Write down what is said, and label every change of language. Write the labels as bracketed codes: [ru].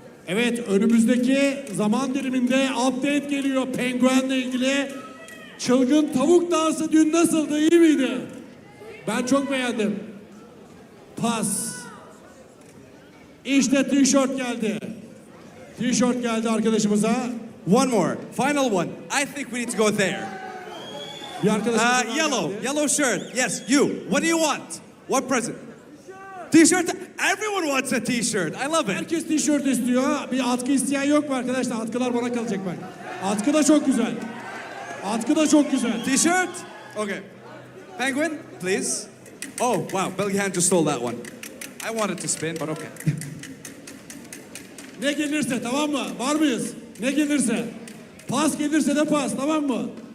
[tr] Evet, önümüzdeki zaman diliminde update geliyor Penguin'le ilgili. Çılgın tavuk dansı dün nasıldı, iyi miydi? Ben çok beğendim. Pas. İşte tişört geldi. Tişört geldi arkadaşımıza. [en] One more, final one. I think we need to go there. [tr] Bir arkadaşımız daha [en] Yellow, [tr] geldi. [en] yellow shirt. Yes, you. What do you want? What present? T-shirt. Everyone wants a T-shirt. I love it. [tr] Herkes tişört istiyor. Bir atkı isteyen yok mu arkadaşlar? Atkılar bana kalacak bak. Atkı da çok güzel. Atkı da çok güzel. [en] T-shirt. Okay. Penguin, please. Oh, wow. Bilgehan just stole that one. I wanted to spin, but okay. [tr] Ne gelirse, tamam mı? Var mıyız? Ne gelirse. Pas gelirse de pas, tamam mı?